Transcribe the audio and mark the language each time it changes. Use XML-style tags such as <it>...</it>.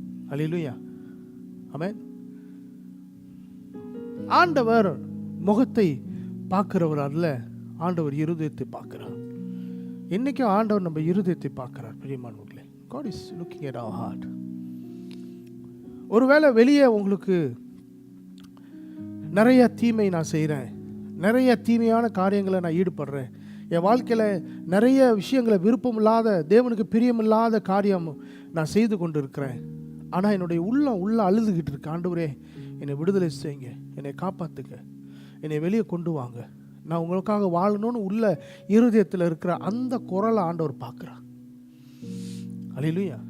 <ta>அல்லேலூயா, ஆமென். ஆண்டவர் முகத்தை பார்க்கிறவர் அல்ல, ஆண்டவர் இருதயத்தை பார்க்கிறார். இன்னைக்கும் ஆண்டவர் நம்ம இருதயத்தை பார்க்கிறார். பிரியமானவர்களே,</ta> <en>God is looking at our heart.</en> <ta>ஒருவேளை வெளியே உங்களுக்கு நிறைய தீமை நான் செய்கிறேன், நிறைய தீமையான காரியங்களை நான் ஈடுபடுறேன், என் வாழ்க்கையில் நிறைய விஷயங்களை விருப்பமில்லாத, தேவனுக்கு பிரியமில்லாத காரியம் நான் செய்து கொண்டு இருக்கிறேன். ஆனால் என்னுடைய உள்ள அழுதுகிட்டு இருக்கு, ஆண்டவரே என்னை விடுதலை செய்யுங்க, என்னை காப்பாற்றுங்க, என்னை வெளியே கொண்டு வாங்க, நான் உங்களுக்காக வாழணும்னு உள்ள இருதயத்தில் இருக்கிற அந்த குரலை ஆண்டவர் பார்க்குறார். அல்லேலூயா.</ta>